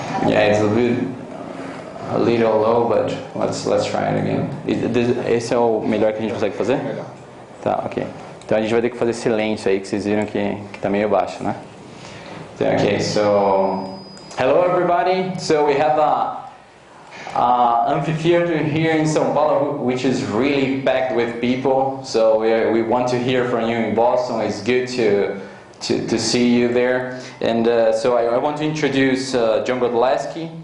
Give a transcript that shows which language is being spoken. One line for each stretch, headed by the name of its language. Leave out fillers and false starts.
English: Yeah, it's a little low, but let's try it again.
Portuguese: Esse é o melhor que a gente consegue fazer? Tá, ok. Então a gente vai ter que fazer silêncio aí, que vocês viram que tá meio baixo, né?
English: Okay, so hello everybody. So we have a amphitheater here in São Paulo, which is really packed with people. So we want to hear from you in Boston. It's good to see you there. And so I want to introduce John Godleski.